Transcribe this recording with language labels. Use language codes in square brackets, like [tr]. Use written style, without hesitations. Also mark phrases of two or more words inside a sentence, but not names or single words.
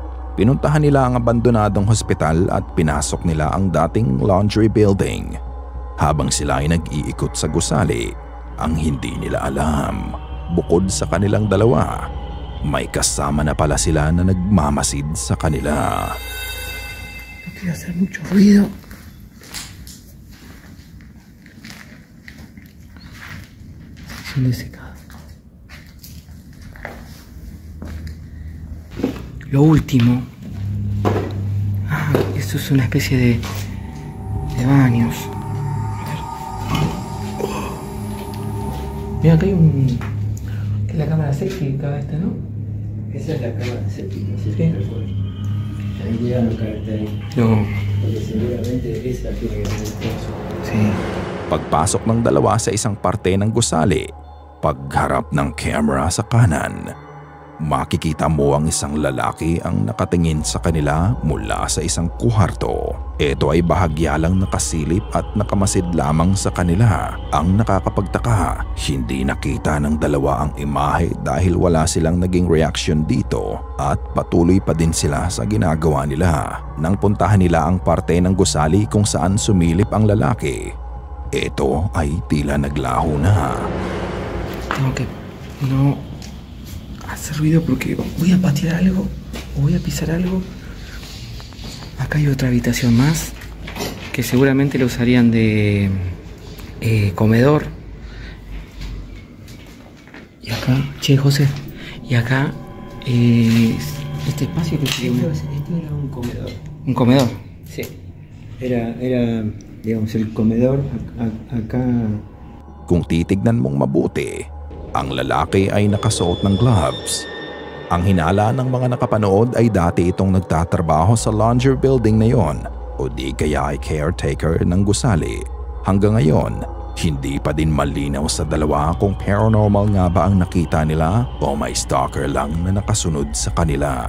[tl] Pinuntahan nila ang abandonadong hospital at pinasok nila ang dating laundry building. Habang sila ay nag-iikot sa gusali, ang hindi nila alam, bukod sa kanilang dalawa, may kasama na pala sila na nagmamasid sa kanila. [es] Quiero hacer mucho ruido. Sección de secado. Lo último. Ah, esto es una especie de baños. Mira, acá hay un... ¿Qué es la cámara séptica esta, no? Esa es la cámara séptica, ¿sí? Ahí llegan los caracteres. No. Porque seguramente esa tiene que tener eso. Sí. [tl] Pagpasok ng dalawa sa isang parte ng gusali, pagharap ng camera sa kanan, makikita mo ang isang lalaki ang nakatingin sa kanila mula sa isang kuwarto. Ito ay bahagya lang nakasilip at nakamasid lamang sa kanila. Ang nakakapagtaka, hindi nakita ng dalawa ang imahe dahil wala silang naging reaksyon dito at patuloy pa din sila sa ginagawa nila. Nang puntahan nila ang parte ng gusali kung saan sumilip ang lalaki, ito ay tila naglaho na. [es] Tengo que no hacer ruido porque voy a patear algo o voy a pisar algo. Acá hay otra habitación más que seguramente lo usarían de comedor. Y acá, che José, y acá este espacio que sería esto era un comedor. ¿Un comedor? Sí, era digamos el comedor acá. [tl] Kung titignan mong mabuti, ang lalaki ay nakasuot ng gloves. Ang hinala ng mga nakapanood ay dati itong nagtatrabaho sa laundry building na yon o di kaya ay caretaker ng gusali. Hanggang ngayon, hindi pa din malinaw sa dalawa kung paranormal nga ba ang nakita nila o may stalker lang na nakasunod sa kanila.